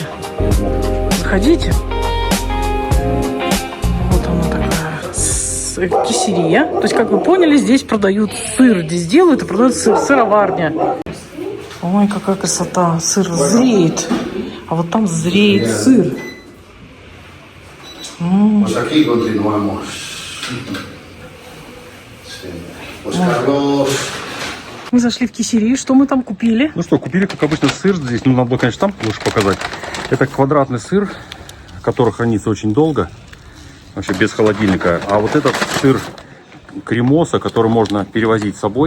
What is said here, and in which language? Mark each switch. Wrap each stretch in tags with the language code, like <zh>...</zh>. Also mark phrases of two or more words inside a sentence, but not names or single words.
<ru>Заходите. Вот она такая кисерия. То есть, как вы поняли, здесь продают сыр. Здесь делают и продают сыр. Сыроварня. Ой, какая красота. Сыр зреет. А вот там зреет сыр.</ru> <es>Pues aquí continuamos. Sí. Pues Carlos.</es> <ru>Мы зашли в кисерию. Что мы там купили? Ну что, купили, как обычно, сыр здесь. Ну, надо было, конечно, там лучше показать. Это квадратный сыр, который хранится очень долго. Вообще без холодильника. А вот этот сыр кремоса, который можно перевозить с собой.</ru>